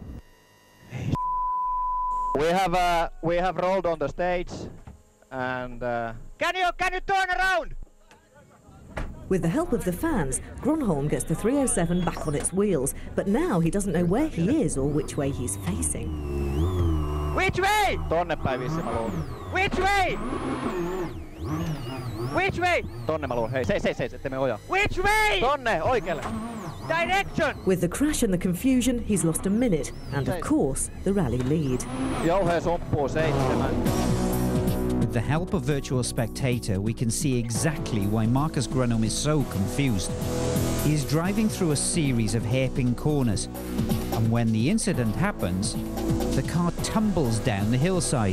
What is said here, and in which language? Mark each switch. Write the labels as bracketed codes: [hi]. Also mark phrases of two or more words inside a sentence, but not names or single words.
[en] We have rolled on the stage, and can you turn around? With the help of the fans, Gronholm gets the 307 back on its wheels, but now he doesn't know where he is or which way he's facing. Which way? [fi] Tonne päin vissiin mä luulen. [en] Which way? Which way? [fi] Tonne mä luulen. Hei, seis, ettei me ojaa. [en] Which way? [fi] Tonne, oikealle. [en] Direction! With the crash and the confusion, he's lost a minute, and of course, the rally lead. [fi] Jouhea suppuu 7. [en] With the help of Virtual Spectator, we can see exactly why Marcus Gronholm is so confused. He is driving through a series of hairpin corners, and when the incident happens, the car tumbles down the hillside.